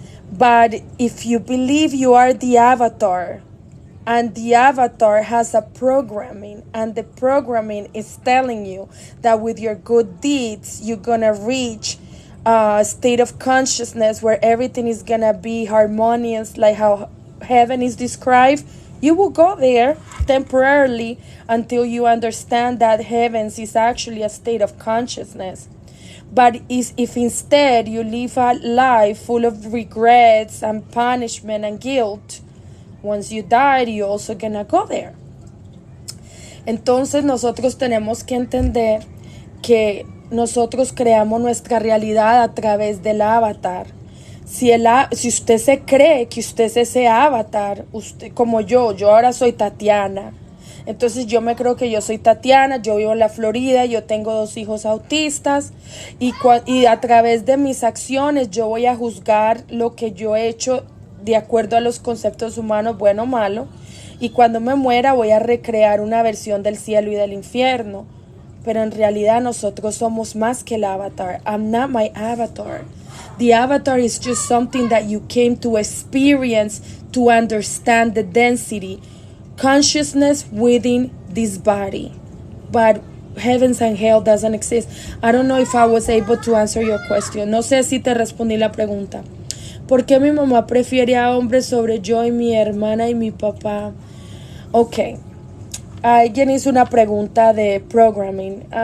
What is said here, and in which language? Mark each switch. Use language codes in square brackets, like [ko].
[en] But if you believe you are the avatar, and the avatar has a programming, and the programming is telling you that with your good deeds, you're gonna reach a state of consciousness where everything is gonna be harmonious, like how heaven is described, you will go there temporarily until you understand that heavens is actually a state of consciousness. But if instead you live a life full of regrets and punishment and guilt, once you die, you're also gonna go there. [es] Entonces nosotros tenemos que entender que nosotros creamos nuestra realidad a través del avatar. Si usted se cree que usted es ese avatar, usted, como yo ahora soy Tatiana. Entonces yo me creo que yo soy Tatiana, yo vivo en la Florida, yo tengo 2 hijos autistas y a través de mis acciones yo voy a juzgar lo que yo he hecho de acuerdo a los conceptos humanos, bueno o malo, y cuando me muera voy a recrear una versión del cielo y del infierno. Pero en realidad nosotros somos más que el avatar. [en] I'm not my avatar. The avatar is just something that you came to experience to understand the density, consciousness within this body. But heavens and hell doesn't exist. I don't know if I was able to answer your question. [es] No sé si te respondí la pregunta. ¿Por qué mi mamá prefiere a hombres sobre yo y mi hermana y mi papá? Ok. Alguien hizo una pregunta de programming.